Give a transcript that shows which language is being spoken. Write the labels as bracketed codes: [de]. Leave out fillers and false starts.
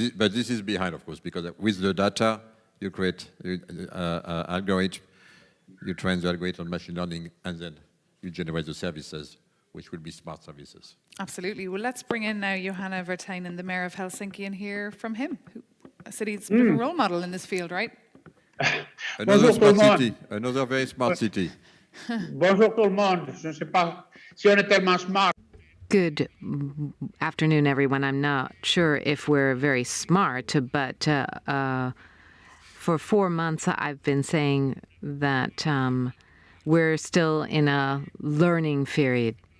[en] But this is behind, of course, because with the data, you create algorithm, you train the algorithm on machine learning, and then you generate the services, which will be smart services. Absolutely. Well, let's bring in now Johanna Vertainen, the Mayor of Helsinki, and hear from him. A city's been a role model in this field, right? Another smart city, another very smart city. [fr] Bonjour tout le monde. Je ne sais pas si on est tellement smart. [en] Good afternoon, everyone. I'm not sure if we're very smart, but for 4 months I've been saying that we're still in a learning period.